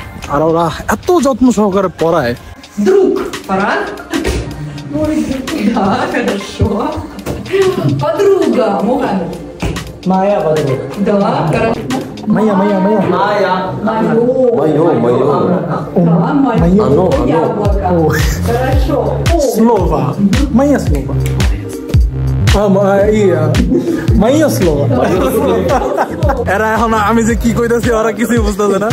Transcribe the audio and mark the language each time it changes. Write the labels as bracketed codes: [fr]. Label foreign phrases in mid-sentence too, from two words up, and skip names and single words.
[bn] আর ওরা এত যত্ন সহকারে পড়ায়। [ru] Друг, Фарад? Мой друг. Да, хорошо. Подруга, Мухаммед. Моя подруга. Да, хорошо. Майя. Моя. Моё. Да, моё яблоко. Хорошо. Слово. Моє слово. моя слова. [bn] এরা এখন আমি যে কি কইতাছি ওরা কিছুই বুঝতেছে না।